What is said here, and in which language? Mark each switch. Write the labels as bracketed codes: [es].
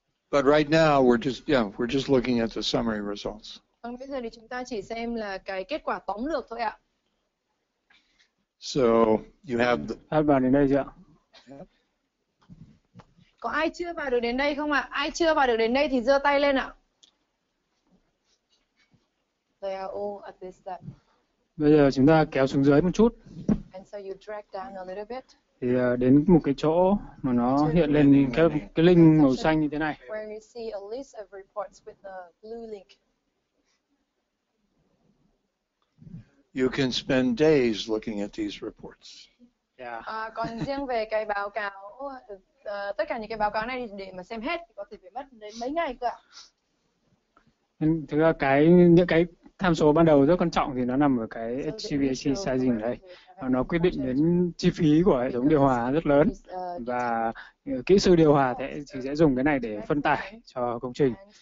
[en] But right now we're just looking at the summary results. [vi] Vâng, bây giờ thì chúng ta chỉ xem là cái kết quả tóm lược thôi ạ. [en] So you have [vi] Ai vào đến đây chưa ạ? Có ai chưa vào được đến đây không ạ? Ai chưa vào được đến đây thì giơ tay lên ạ. [en] They are all at this step. [vi] Bây giờ chúng ta kéo xuống dưới một chút. [en] And so you drag down a little bit. [vi] Thì đến một cái chỗ mà nó hiện lên cái link màu xanh như thế này. [en] Where you see a list of reports with the blue link. You can spend days looking at these reports. Yeah. [vi] Còn riêng về cái báo cáo, tất cả những cái báo cáo này để mà xem hết thì có thể phải mất đến mấy ngày cơ ạ. Thực ra những cái tham số ban đầu rất quan trọng thì nó nằm ở cái HVAC sizing đây. Nó quyết định đến chi phí của hệ thống điều hòa rất lớn, và kỹ sư điều hòa thì sẽ dùng cái này để phân tải cho công trình.